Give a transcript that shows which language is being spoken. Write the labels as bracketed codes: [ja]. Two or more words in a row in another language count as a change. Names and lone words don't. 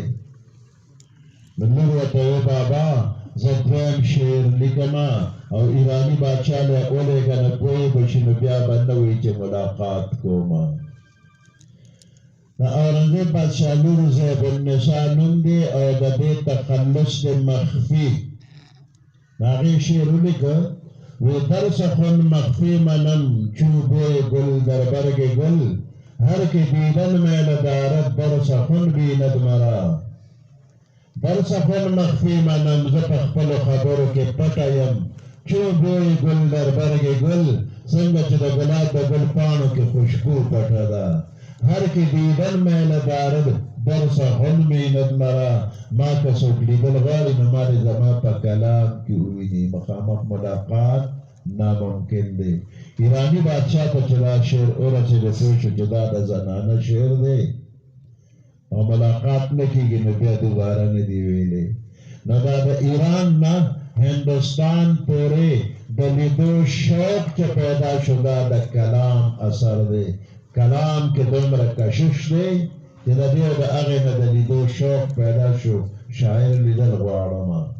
[ps] نو لور ورته وایي بابا زه دویم شعر لیکمه او ایراني بادشاه له ولېږه نه پوهېږو چې نو بیا به نه وایي چې ملاقات کومه. د اورنګزیب بادشاه لور زیب النساء نوم دی او د دې تخلص دی مخفي. د هغې شعر ولیکه وی [fa] در سخن مخفی منم چوبوی گل در برگ گل هر که دیدن میل دارد در سخن بیند مرا. در سخن مخفی منم [ps] ز پخپل خبرو که پټیم [fa] چوبوی گل در برگ گل [ps] څنګه چې د ګلاب د ګل پاڼو کې خوشبو پټه ده [fa] هر کې دیدن میله دارد درسه هم میند مرا [ps] ما که څوک لیدل غواړي نو ما دې زما په کلام کې وویني مخامخ ملاقات ناممکن دی ایرانی بادشاہ ته چې دا شعر ورسېده پوه شو چې دا د زنانه شعر دی او ملاقات نه کېږي نو بیا دوباره نه دی ویلی نو دا د ایران نه هندوستان پورې د لیدو شوق چې پیدا شو دا د کلام اثر دی کلام کې دومره کشش دی چې د دې د هغې نه د لیدو شوق پیدا شو شاعر لیدل غواړم